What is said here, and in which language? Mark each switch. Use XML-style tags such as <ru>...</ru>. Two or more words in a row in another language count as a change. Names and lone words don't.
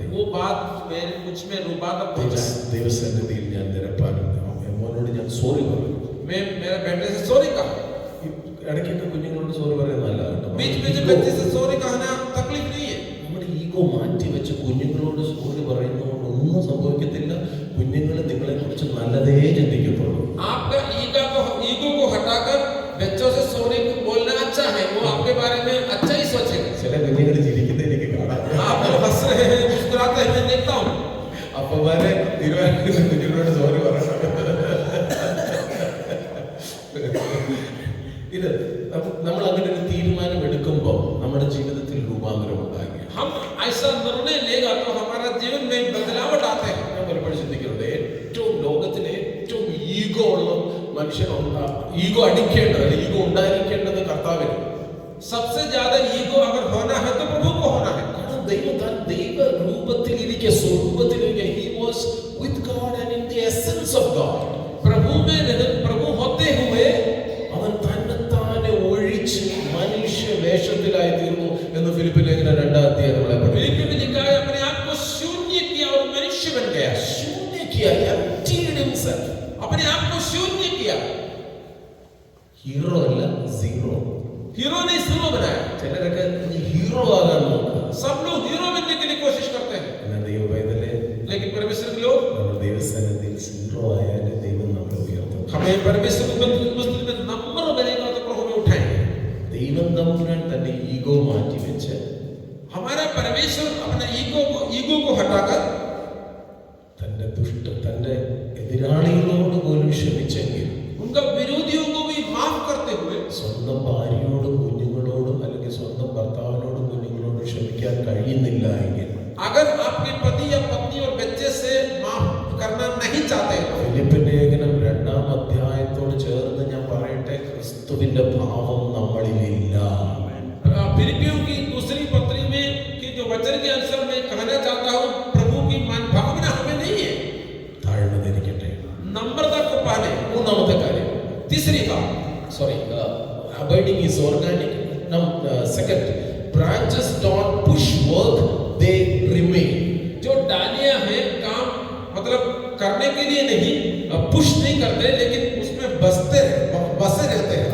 <hi>बात मेरे मुझ में रुबाब पहुंचा।</hi> <ml>ദൈവസന്നിധിയിൽ ഞാൻ നിരപ്പാനും മോനോട് ഞാൻ സോറി പറയും.</ml> <hi>मैं मेरे बेटे से सॉरी कहा।</hi> <ml>ഇടയ്ക്കൊക്കെ കുഞ്ഞുങ്ങളോട് സോറി പറയുന്നത് നല്ലതാണ്.</ml> <hi>बीच में जो बच्चे से सॉरी कहना तकलीफ नहीं है।</hi> <ml>നമ്മുടെ ഈഗോ മാറ്റി വെച്ച് കുഞ്ഞുങ്ങളോട് സോറി പറയുന്നതുകൊണ്ട് ഒന്നും സംഭവിക്കത്തില്ല. കുഞ്ഞുങ്ങൾ നിങ്ങളെ കുറിച്ച് നല്ലതേ ചിന്തിക്കത്തുള്ളൂ.</ml> <hi>आपका ईगो को हटाकर बच्चों से सॉरी बोलना अच्छा है, वो आपके बारे में अच्छा ही सोचेगा।</hi> <ml>ചില കുഞ്ഞുങ്ങൾ ചിരിക്കുന്നത് എനിക്ക് കാണാം.</ml> <hi>आप लोग हंस रहे हैं, मुस्कुराते हैं, मैं देखता हूँ।</hi> <ml>അപ്പന്മാരെ തീരുമാനിക്കുന്ന കുഞ്ഞുങ്ങളോട് സോറി പറയണം. ഇത് നമ്മൾ അങ്ങനെ ഒരു തീരുമാനം എടുക്കുമ്പോൾ നമ്മുടെ ജീവിതത്തിൽ രൂപാന്തരം ഉണ്ടാകുക.</ml> <hi>हम ऐसा निर्णय लेगा तो हमारा जीवन में बदलाव आते हैं।</hi> <ml>ഞാൻ പലപ്പോഴും ചിന്തിക്കുന്നത് ഏറ്റവും ലോകത്തിലെ ഏറ്റവും ഈഗോ ഉള്ള മനുഷ്യനുണ്ടാ ഈഗോ അടിക്കേണ്ടത് അല്ലെങ്കിൽ ഈഗോ ഉണ്ടായിരിക്കേണ്ടത് കർത്താവിന്.</ml> <hi>सबसे ज्यादा ईगो अगर होना है तो प्रभु को होना है।</hi> <ml>കാരണം ദൈവ രൂപത്തിലിരിക്കെ സ്വർഗ്ഗത്തിലിരിക്കെ</ml> <en>he was with God and in the essence of God.</en> <hi>प्रभु होते हुए</hi> <ml>അവൻ തന്നെത്താനെ ഒഴിച്ച് മനുഷ്യ വേഷത്തിലായി തീർന്നു എന്ന് ഫിലിപ്പിയ ലേഖനം 2-ാം അധ്യായം നമ്മളെ പഠിപ്പിക്കുന്നു.</ml> <hi>फिलिप्पी में लिखा है अपने आप को शून्य किया और मनुष्य बन गया। ശൂന്യ किया,</hi> <en>emptied himself.</en> <hi>अपने आप को शून्य किया।</hi> <ml>ഹീറോ അല്ല, സീറോ.</ml> <hi>हीरो ने जीरो बनाया।</hi> <ml>ചിലരൊക്കെ ഹീറോ ആകാൻ നോക്കുക.</ml> <hi>सब लोग हीरो बनने के लिए कोशिश करते हैं,</hi> <ml>എന്നാൽ ദൈവ പൈതലേ,</ml> <hi>लेकिन परमेश्वर के लोग</hi> <ml>നമ്മുടെ ദൈവസന്നിധിയിൽ സീറോ ആയാലേ ദൈവം നമ്മളെ ഉയർത്തും.</ml> <hi>हमें परमेश्वर को में नंबर बनेगा तो प्रभु में उठाएंगे।</hi> <ml>ദൈവം തമ്പുരാൻ തന്റെ ഈഗോ മാറ്റി വെച്ച്</ml> <hi>हमारा परमेश्वर अपना ईगो को हटाकर</hi> <ml>തന്റെ എതിരാളികളോട് പോലും ക്ഷമിച്ചെങ്കിൽ</ml> <hi>उनका विरोधियों को भी माफ करते हुए</hi> <ml>സ്വന്തം ഭാര്യയോടും കുഞ്ഞുങ്ങളോടും അല്ലെങ്കിൽ സ്വന്തം ഭർത്താവിനോടും കുഞ്ഞുങ്ങളോടും ക്ഷമിക്കാൻ കഴിയുന്നില്ല എങ്കിൽ</ml> <hi>अगर आपके पति या पत्नी और बच्चे से माफ करना नहीं चाहते तो</hi> <ml>ഫിലിപ്പി ലേഖനം 2-ാം അധ്യായത്തോട് ചേർന്ന് ഞാൻ പറയട്ടെ, ക്രിസ്തുവിന്റെ ഭാവം നമ്മളിലില്ല.</ml> <hi>फिलिपियों की दूसरी पत्री में कि जो वचन के अनुसार मैं कहना चाहता हूँ, प्रभु की मान भावना हमें नहीं है।</hi> <ml>താഴ്മ ധരിക്കട്ടെ.</ml> <hi>नम्रता को पाले।</hi> <ml>മൂന്നാമത്തെ കാര്യം,</ml> <hi>तीसरी बात,</hi> <en>abiding is organic. Now second, branches don't push work, they remain.</en> <hi>जो डालियां हैं काम मतलब करने के लिए नहीं, पुश नहीं करते, लेकिन उसमें बसे रहते हैं।</hi>